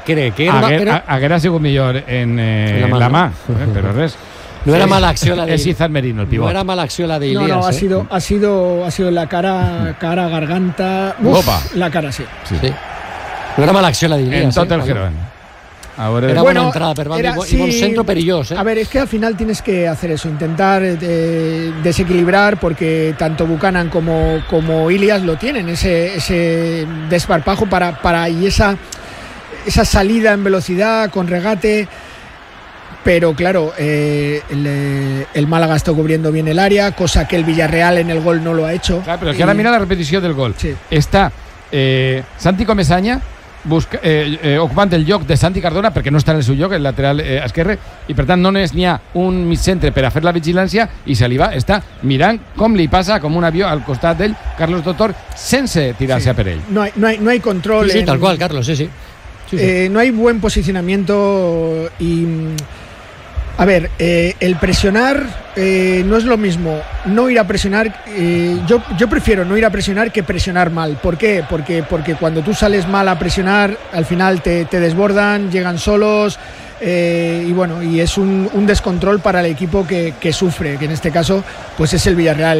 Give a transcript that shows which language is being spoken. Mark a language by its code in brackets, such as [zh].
[ca] Crec que haguera sigut millor en la mà, però res. No era mala acció la de Izan Merino, el pivot. No era mala acció la de Ilias. [es] No, ha sido la cara, garganta. Opa. La cara, sí. Sí. [ca] No era mala acció la de Ilias. En tot el Girona. [es] Ahora era bueno, buena entrada, pero era, y buen centro perillos, A ver, es que al final tienes que hacer eso, intentar desequilibrar, porque tanto Buchanan como Ilias lo tienen, ese desparpajo para y esa salida en velocidad con regate. Pero claro, el Málaga está cubriendo bien el área, cosa que el Villarreal en el gol no lo ha hecho. Claro, pero es que ahora mira la repetición del gol. Sí. Está Santi Comesaña. [ca] Ocupant el lloc de Santi Cardona, perquè no està en el seu lloc, el lateral esquerre, i per tant no n'hi ha un migcentre per a fer la vigilància, i se li va, està mirant com li passa com un avió al costat d'ell, Carlos Doctor, sense tirar-se sí. per ell. [es] No hay control. Sí, tal qual, Carlos, sí. No hay buen posicionamiento y... A ver, el presionar no es lo mismo. No ir a presionar, yo prefiero no ir a presionar que presionar mal. ¿Por qué? Porque cuando tú sales mal a presionar, al final te desbordan, llegan solos y bueno, y es un descontrol para el equipo que sufre, que en este caso pues es el Villarreal.